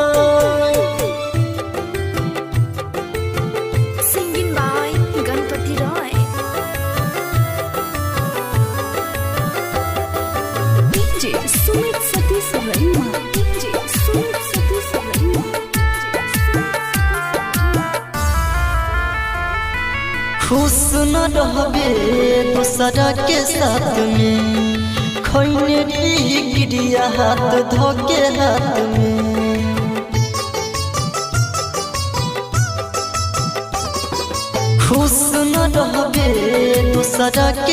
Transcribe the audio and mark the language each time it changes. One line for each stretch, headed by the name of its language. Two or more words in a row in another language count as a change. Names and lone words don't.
English: Singing by Ganpati Roy. DJ Sumit Satish Rema. DJ Sumit Satish Rema.
Bhojpuri: खुश न रहबे दूसरा के साथ में खैने री गिरिया हाथ धोके हाथ में खुश न रहबे दूसरा के